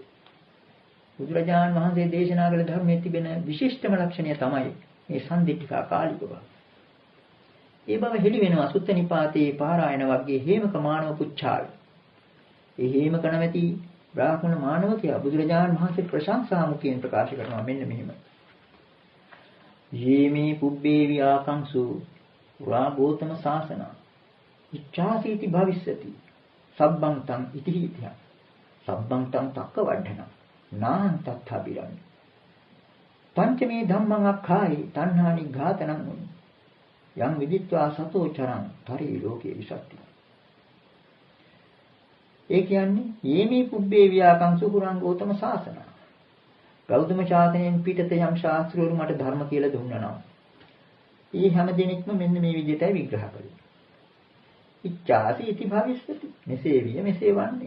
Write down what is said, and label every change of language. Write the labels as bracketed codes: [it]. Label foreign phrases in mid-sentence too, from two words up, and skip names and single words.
[si] බුදුරජාණන් වහන්සේ දේශනා කළ ධර්මයේ තිබෙන විශිෂ්ටම ලක්ෂණය තමයි මේ [pi] සම්දිට්ඨික අකාලික [si] බව. ඒ බව හෙළි වෙනවා සුත්ත නිපාතේ පාරායන වර්ගයේ හේමක මානව පුච්ඡාවේ. ඒ හේමක නැමැති බ්‍රාහ්මණ මානවකයා බුදුරජාණන් වහන්සේ ප්‍රශංසා මුඛයෙන් ප්‍රකාශ කරනවා මෙන්න මෙහෙම. [pi] යේමේ පුබ්බේ විආකංසු රාගෝතම සාසන ඉච්ඡාසීති භවිස්සති සබ්බං තං ඉතිහිතිය සබ්බං තං තක්ක වඩන නාං තත්ථබිරං පංචමේ ධම්මං අක්ඛායි තණ්හානි ඝාතනං උනි යම් විදිත්වා සතෝ චරං පරි ලෝකේ විසත්ති. [si] ඒ කියන්නේ [pi] යේමේ පුබ්බේ විආකංසු පුරංගෝතම සාසන. [si] ගෞතම ශාසනයෙන් පිටත යම් ශාස්ත්‍රවරු මට ධර්ම කියලා දුන්නා නම් ඒ හැම දිනෙකම මෙන්න මේ විදිහටයි විග්‍රහ කළේ. [pi] ඉච්ඡාසි ඉති භවිස්සති. [si] මෙසේ විය මෙසේ වන්නේ.